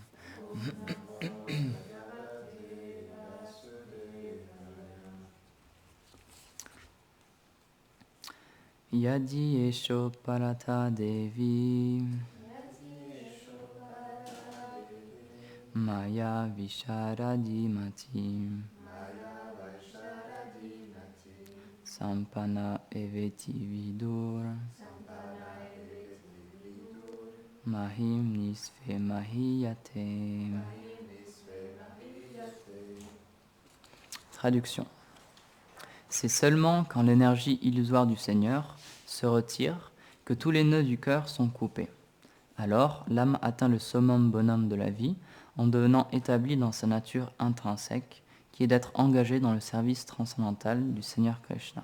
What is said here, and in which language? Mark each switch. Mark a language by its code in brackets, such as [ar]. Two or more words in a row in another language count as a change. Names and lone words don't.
[sa] यदि एषो परत देवी माया विशारदी मति सम्पन एवेति विदुर् महिम् निस्वे महीयते. [fr] Traduction. C'est seulement quand l'énergie illusoire du Seigneur se retire que tous les nœuds du cœur sont coupés. Alors, l'âme atteint le summum bonum de la vie en devenant établie dans sa nature intrinsèque, qui est d'être engagée dans le service transcendantal du Seigneur Krishna.